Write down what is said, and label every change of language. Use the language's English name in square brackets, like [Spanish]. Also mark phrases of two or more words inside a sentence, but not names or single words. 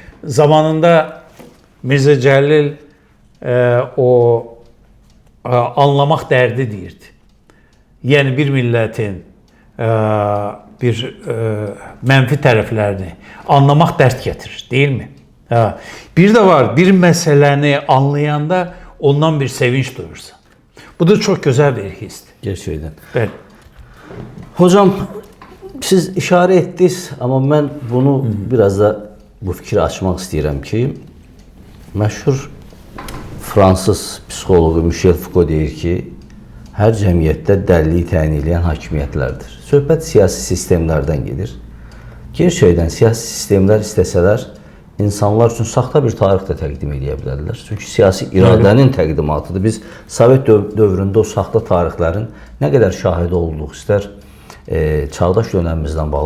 [Azerbaijani] Zamanında Mirzə Cəlil o anlamaq dərdi deyirdi. Yəni bir millətin bir mənfi tərəflərini anlamaq dərd gətirir, deyilmi? Bir də var, bir məsələni anlayanda ondan bir sevinç duyursan. [Turkish] Bu da çok güzel bir histir. Gerçekten. Evet. Hocam siz işare ettiniz ama ben bunu biraz da bu fikri açmak istedim ki [Azerbaijani] meşhur Fransız psixologu Michel Foucault deyir ki her cəmiyyətdə dəliliyi təyin edən hakimiyyətlərdir. Söhbət siyasi sistemlərdən gedir. Gerçəkdən siyasi sistemlər istəsələr insanlar üçün saxta bir tarix də təqdim edə bilərlər. Çünki siyasi iradənin təqdimatıdır. Biz Sovet dövründə o saxta tarixlərin nə qədər şahidi olduq, istər çağdaş dönəmimizdən bağlı.